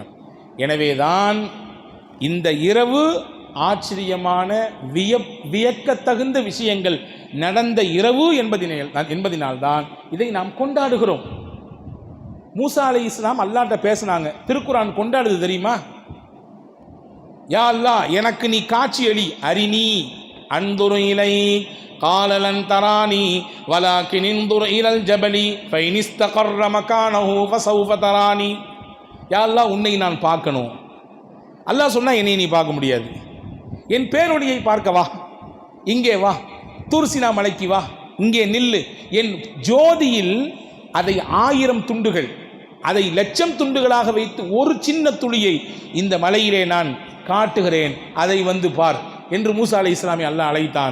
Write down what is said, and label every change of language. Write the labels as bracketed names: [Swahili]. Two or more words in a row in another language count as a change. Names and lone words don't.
[Tamil] எனவேதான் இந்த இரவு ஆச்சரியமான வியக்கத்தகுந்த விஷயங்கள் நடந்த இரவு என்பதினால்தான் இதை நாம் கொண்டாடுகிறோம். மூசா அலைஹிஸ்ஸலாம் அல்லாஹ்ட்ட பேசினாங்க. திருக்குர்ஆன் கொண்டாடுது தெரியுமா? யா அல்லாஹ், எனக்கு நீ காட்சி அளி, [Arabic] أرني أنظر إلي قال لن تراني ولكن انظر الى الجبل فإن استقر مكانه فسوف تراني. يا الله, [Tamil] உன்னை நான் பார்க்கணும். அல்லாஹ் சொன்னா என்னை நீ பார்க்க முடியாது. என் பேரொளியை பார்க்க வா, இங்கே வா, தூர்சினா மலைக்கு வா, இங்கே நில்லு. என் ஜோதியில் அதை 1000 துண்டுகள், அதை 1,00,000 துண்டுகளாக வைத்து ஒரு சின்ன துளியை இந்த மலையிலே நான் காட்டுகிறேன், அதை வந்து பார் என்று மூசா அலைஹிஸ்ஸலாமை அல்லாஹ் அழைத்தான்.